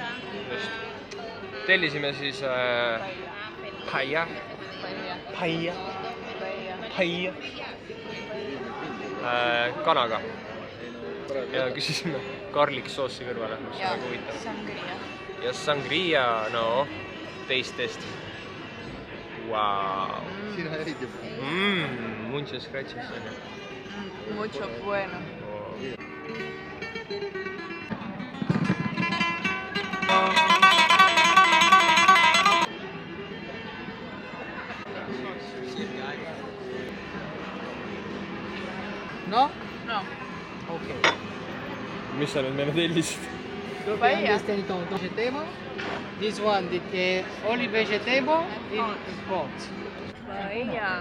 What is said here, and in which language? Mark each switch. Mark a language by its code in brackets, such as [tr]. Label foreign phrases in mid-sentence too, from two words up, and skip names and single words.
[et] Tellisime siis paia kanaga ja küsisime garlic-soossi kõrvale, mis on väga huvitav. Sangria. Ja sangria, no, teistest. [es] Wow. Muchas gracias. Mucho bueno. No? No. Okay. [et] Mis sa nüüd meile tellisid? [en] Paella. Vegetable. This one, the only vegetable in pot. Paella.